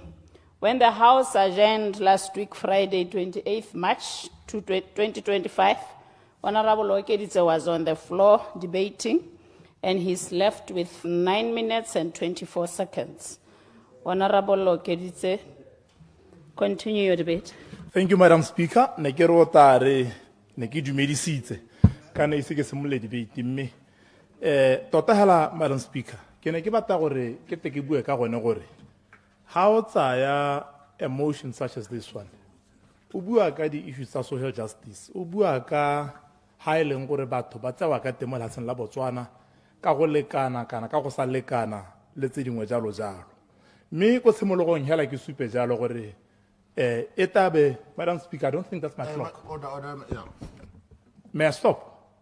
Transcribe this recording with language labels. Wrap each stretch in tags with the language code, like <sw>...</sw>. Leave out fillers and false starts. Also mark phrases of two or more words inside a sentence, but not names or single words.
<en>When the House adjourned last week, Friday, 28th March 2025, Honorable Okeditse was on the floor debating, and he's left with 9 minutes and 24 seconds. Honorable Okeditse, continue your debate. Thank you, Madam Speaker.</en> <tn>Ne ke rotare, ne ke dumedisitse. Kana ise ke simole debate mme. Tota hala, Madam Speaker. Ke ne ke batla gore ke te ke bue ka gone gore.</tn> <en>How tsaya a motion such as this one?</en> <tn>O bua ka di issues tsa</tn> <en>social justice.</en> <tn>O bua ka ha e leng gore batho ba tsewa ka temo lefatsheng la Botswana ka go lekana kana ka go sa lekana le tse dingwe jalo jalo. Mme go tshimologong hela ke supe jalo gore etabe,</tn> <en>Madam Speaker, I don't think that's my clock. Order, yeah. May I stop?</en>